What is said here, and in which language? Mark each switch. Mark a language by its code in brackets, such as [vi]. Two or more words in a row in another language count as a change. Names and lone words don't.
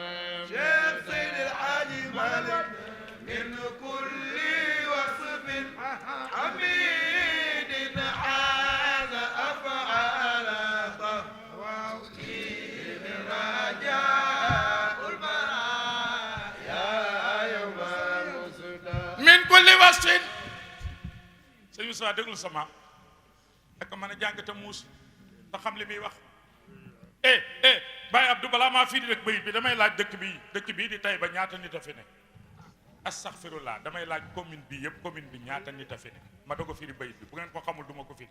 [ar] شيخ سيد الحاج مالك من كل وصف حميد حاز أفعال تفضيل الرجاء من كل وصف [wo] sëñ Moussa déglu sama ak mën a jàng te muus te xam li muy wax Baye Abdou balaa maa firi rek bayit bi damay laaj dëkk bii di Taïba ñaata nit a fi ne astaghfirullah damay laaj commune bi yëpp commune bi ñaata nit a fi ne ma doog a firi bayit bi bu ngeen ko xamul du ma ko firi